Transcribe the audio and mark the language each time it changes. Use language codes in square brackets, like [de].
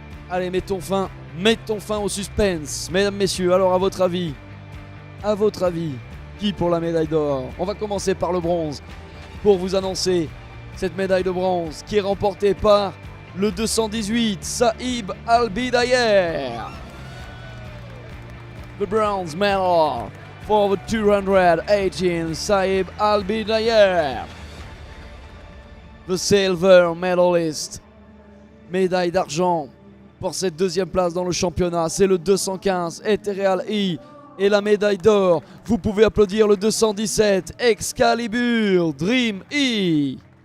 [fr] Allez, mettons fin au suspense. Mesdames, messieurs, alors à votre avis, qui pour la médaille d'or? On va commencer par le bronze pour vous annoncer cette médaille de bronze qui est remportée par le 218, Saïb Al-Bidayer. [en] The bronze medal for the 218, Saïb Al-Bidayer. The silver medalist, [fr] médaille d'argent pour cette deuxième place dans le championnat, c'est le 215 Ethereal E. Et la médaille d'or, vous pouvez applaudir le 217 Excalibur Dream E.